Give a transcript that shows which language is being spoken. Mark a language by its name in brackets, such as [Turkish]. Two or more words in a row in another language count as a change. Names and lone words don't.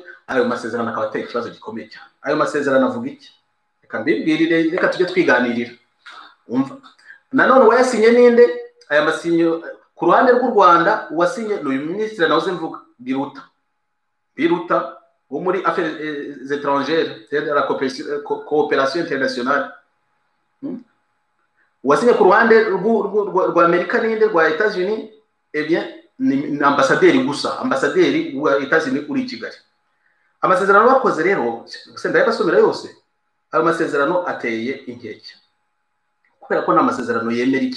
[Kinyarwanda] Ayo masezerano akaba ateye ikibazo gikomeye cyane. Ayo masezerano avuga iki? Reka mbibwirire, reka tujye twiganirira. Umva, nanone wayasinye ninde? Aya masinyo ku ruhande rw'u Rwanda uwasinye n'uyu minisitiri nawe mvuga, Biruta wo muri [French] affaires étrangères de la coopération internationale. [Kinyarwanda] uwasinye ku ruhande rwa Amerika n'inde rwa Etats-Unis ni ambasaderi gusa, ambasaderi wa Etats-Unis uri Kigali. Amasezerano bakoze rero senda yabasomera yose, ayo masezerano ateye inkeke kubera ko n'amasezerano yemera iki.